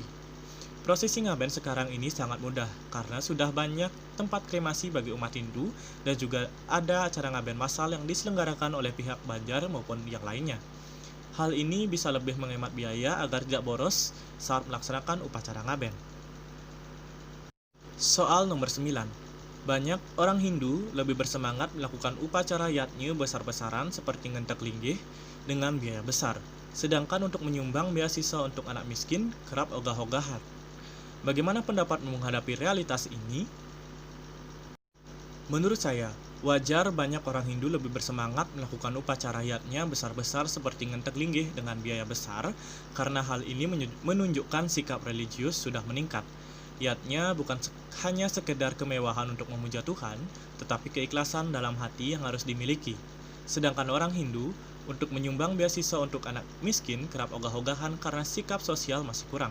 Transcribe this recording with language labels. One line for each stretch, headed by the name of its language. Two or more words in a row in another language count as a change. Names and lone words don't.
Indonesian: Prosesi ngaben sekarang ini sangat mudah karena sudah banyak tempat kremasi bagi umat Hindu dan juga ada acara ngaben massal yang diselenggarakan oleh pihak Banjar maupun yang lainnya. Hal ini bisa lebih menghemat biaya agar tidak boros saat melaksanakan upacara ngaben. Soal nomor 9. Banyak orang Hindu lebih bersemangat melakukan upacara yatnya besar-besaran seperti ngentek linggih dengan biaya besar, sedangkan untuk menyumbang beasiswa untuk anak miskin kerap ogah-ogahan. Bagaimana pendapatmu menghadapi realitas ini? Menurut saya, wajar banyak orang Hindu lebih bersemangat melakukan upacara yatnya besar-besar seperti ngentek linggih dengan biaya besar, karena hal ini menunjukkan sikap religius sudah meningkat. Yatnya bukan hanya sekedar kemewahan untuk memuja Tuhan, tetapi keikhlasan dalam hati yang harus dimiliki. Sedangkan orang Hindu, untuk menyumbang beasiswa untuk anak miskin kerap ogah-ogahan karena sikap sosial masih kurang.